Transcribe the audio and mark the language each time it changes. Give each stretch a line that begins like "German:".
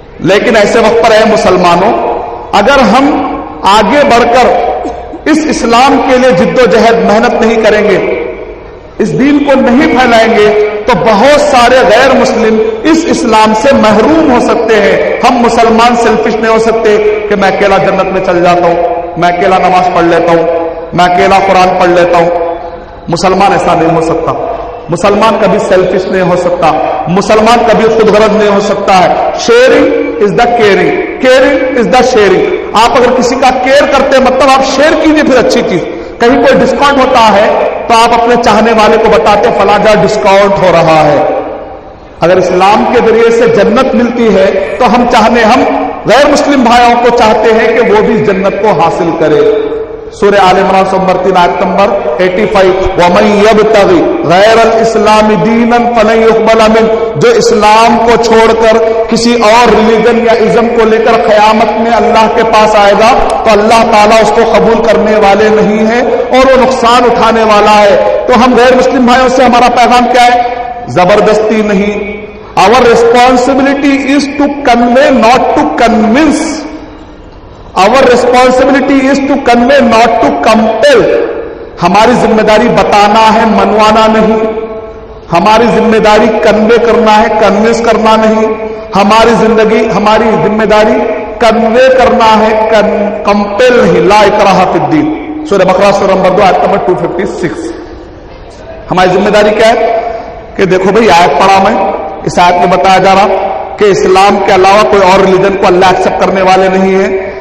Urdu: لیکن ایسے وقت پر ہے مسلمانوں، اگر ہم آگے بڑھ کر اس اسلام کے لیے جد و جہد محنت نہیں کریں گے، اس دین کو نہیں پھیلائیں گے، تو بہت سارے غیر مسلم اس اسلام سے محروم ہو سکتے ہیں. ہم مسلمان سیلفش نہیں ہو سکتے کہ میں اکیلا جنت میں چل جاتا ہوں، میں اکیلا نماز پڑھ لیتا ہوں، میں اکیلا قرآن پڑھ لیتا ہوں. مسلمان ایسا نہیں ہو سکتا. مسلمان کبھی سیلفش نہیں ہو سکتا، مسلمان کبھی خود غرض نہیں ہو سکتا ہے.
English: Sharing is the caring, caring is the sharing.
Urdu: آپ اگر کسی کا کیئر کرتے مطلب آپ شیئر کیجیے. پھر اچھی چیز، کہیں کوئی ڈسکاؤنٹ ہوتا ہے تو آپ اپنے چاہنے والے کو بتاتے فلاں جگہ ڈسکاؤنٹ ہو رہا ہے. اگر اسلام کے ذریعے سے جنت ملتی ہے تو ہم غیر مسلم بھائیوں کو چاہتے ہیں کہ وہ بھی جنت کو حاصل کرے. سورہ آل عمران نمبر 3 آیت نمبر 85
Arabic: وَمَن يَبْتَغِ غَيْرَ الْإِسْلَامِ دِينًا فَلَن يُقْبَلَ مِنْهُ.
Urdu: جو اسلام کو چھوڑ کر کسی اور ریلیجن یا ازم کو لے کر قیامت میں اللہ کے پاس آئے گا تو اللہ تعالیٰ اس کو قبول کرنے والے نہیں ہیں اور وہ نقصان اٹھانے والا ہے. تو ہم غیر مسلم بھائیوں سے ہمارا پیغام کیا ہے؟ زبردستی نہیں،
English: Our responsibility is to convey, not to convince. Our responsibility is to convey, not to compel.
Urdu: ہماری ذمہ داری بتانا ہے، منوانا نہیں. ہماری ذمہ داری کنوے کرنا ہے، کنوینس کرنا نہیں. ہماری ذمہ داری کنوے کرنا ہے، کمپل نہیں.
Arabic: لا اکراہ فی الدین.
Urdu: سورہ بقرہ سورہ نمبر 2 آیت نمبر 256. ہماری ذمہ داری کیا ہے کہ دیکھو بھئی آیت پڑھا میں، اس آیت میں بتایا جا رہا کہ اسلام کے علاوہ کوئی اور ریلیجن کو اللہ ایکسپٹ کرنے والے نہیں ہیں.